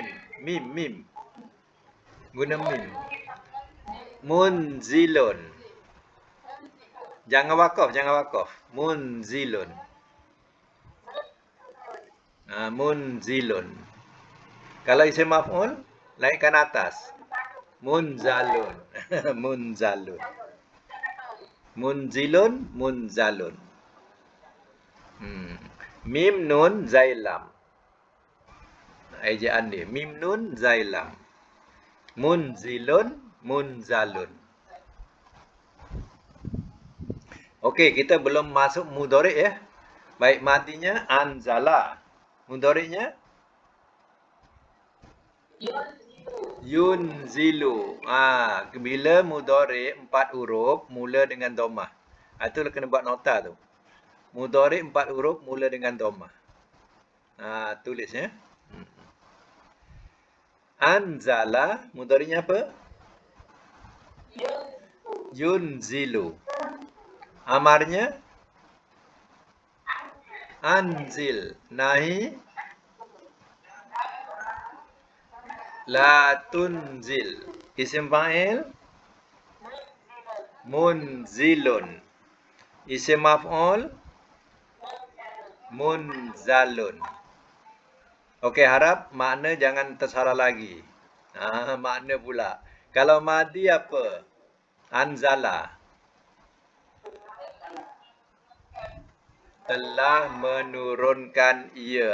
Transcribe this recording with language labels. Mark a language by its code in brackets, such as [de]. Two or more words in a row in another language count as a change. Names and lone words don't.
[ms] Guna mim. Munzilun. Jangan wakaf. Munzilun. Munzilun. Kalau isim maf'ul, naikkan atas. Munzalun. Munzalun. Munzalun. Mim nun zailam. Ejaan dia. Mim nun zailam. Munzalun. Okey, kita belum masuk mudhari' ya. Baik, madinya anzala. Mudhari'nya yunzilu. Bila mudhari' 4 huruf mula dengan dhammah. Itu kena buat nota tu. Mudhari' 4 huruf mula dengan dhammah. Tulis ya. Anzala, mudhari'nya apa? Yunzilu. Amarnya anzil. [ar] Nahi la tunzil. [ms] Isim fa'il munzilun. Isim maf'ul munzalun. Okey, harap makna jangan tersalah lagi. Makna pula. Kalau madi apa? Anzala. Telah menurunkan ia.